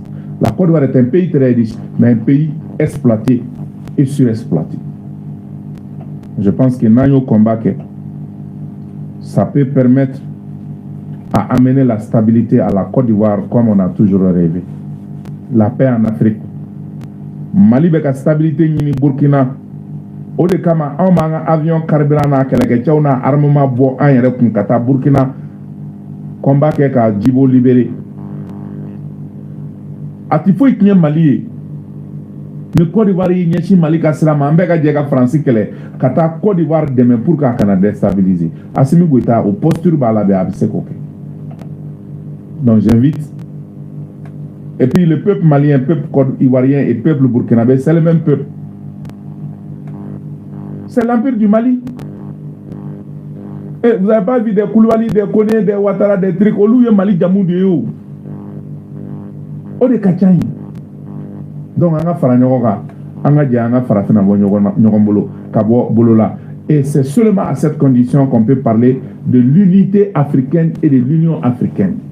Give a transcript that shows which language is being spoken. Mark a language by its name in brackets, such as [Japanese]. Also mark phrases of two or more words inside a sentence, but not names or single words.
[French] La Côte d'Ivoire est un pays très riche, mais un pays exploité et surexploité. Je pense que Nanyo combat, ça peut permettre à amener la stabilité à la Côte d'Ivoire comme on a toujours rêvé. La paix en Afrique. [Bambara] Mali beka stabilité ni Burkina. O de kama an manga [French] avion carburant [Bambara] na kɛlɛkɛcɛw na armement bɔ an yɛrɛ kun ka taa Burkina combat kɛ ka Djibo libéré. A ti foyi tiɲɛ Mali ye ni Côte d'Ivoire y'i ɲɛsin Mali ka sira ma an bɛɛ ka jɛ ka Faransi kɛlɛ ka taa Côte d'Ivoire dɛmɛ [French] pour que [Bambara] a kana déstabiliser. Assimi Goïta o posture b'a la bɛ a bɛ se k'o kɛ. [French] Donc j'invite. Et puis le peuple malien, peuple ivoirien et peuple burkinabé, c'est le même peuple. C'est l'empire du Mali. Et vous n'avez pas vu des Koulibaly, des Koné, des Ouattara, des trucs. [Bambara] Olu ye Mali jamu de yo. O de kachanyi. [French] Donc on a [Bambara] fara ɲɔgɔn kan, an ka jɛ an ka farafina bɔ ɲɔgɔn bolo ka bɔ bolo la. [French] Et c'est seulement à cette condition qu'on peut parler de l'unité africaine et de l'union africaine.